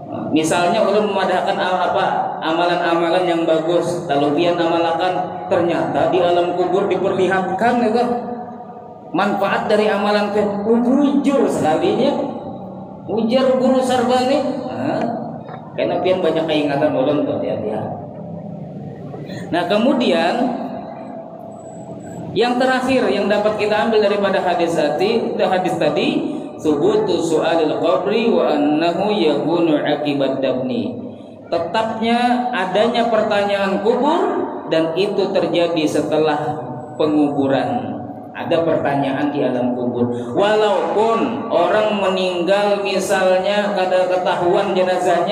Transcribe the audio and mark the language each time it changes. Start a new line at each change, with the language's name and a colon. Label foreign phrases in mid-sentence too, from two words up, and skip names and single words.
Banjar: Misalnya ulun memadahkan amalan-amalan yang bagus, lalu pian amalakan, ternyata di alam kubur diperlihatkan itu manfaat dari amalan ke bujur sekalinya ujar guru Sarbani. Karena pian banyak keingatan ulun tuh dia. Nah, kemudian yang terakhir yang dapat kita ambil daripada hadis tadi,
Arabic: ثبوت سؤال القبر وأنه يكون عقيب الدفن.
Indonesian: Tetapnya adanya pertanyaan kubur dan itu terjadi setelah penguburan.
Banjar: Ada pertanyaan di alam kubur. Walaupun orang meninggal misalnya kada ketahuan jenazahnya.